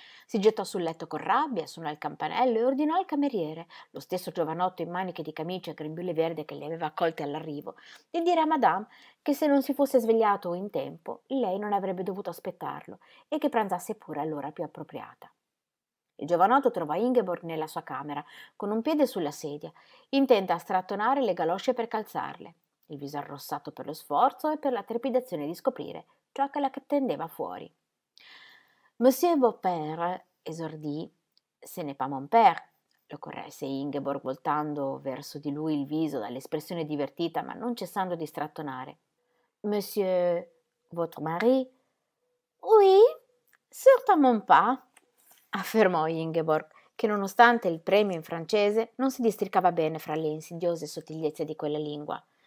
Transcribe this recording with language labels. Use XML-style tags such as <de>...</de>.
<it>Si gettò sul letto con rabbia, suonò il campanello e ordinò al cameriere, lo stesso giovanotto in maniche di camicia e grembiule verde che li aveva accolti all'arrivo, di dire a Madame che se non si fosse svegliato in tempo, lei non avrebbe dovuto aspettarlo e che pranzasse pure all'ora più appropriata. Il giovanotto trovò Ingeborg nella sua camera, con un piede sulla sedia, intenta a strattonare le galosce per calzarle, il viso arrossato per lo sforzo e per la trepidazione di scoprire ciò che la attendeva fuori.</it> <fr>Monsieur Beaupère, esordì, ce n'est pas mon père,</fr> <it>Lo corresse Ingeborg, voltando verso di lui il viso dall'espressione divertita, ma non cessando di strattonare.</it> <fr>Monsieur, votre mari? Oui, certainement pas,</fr> <it>affermò Ingeborg, che nonostante il premio in francese non si districava bene fra le insidiose sottigliezze di quella lingua.</it>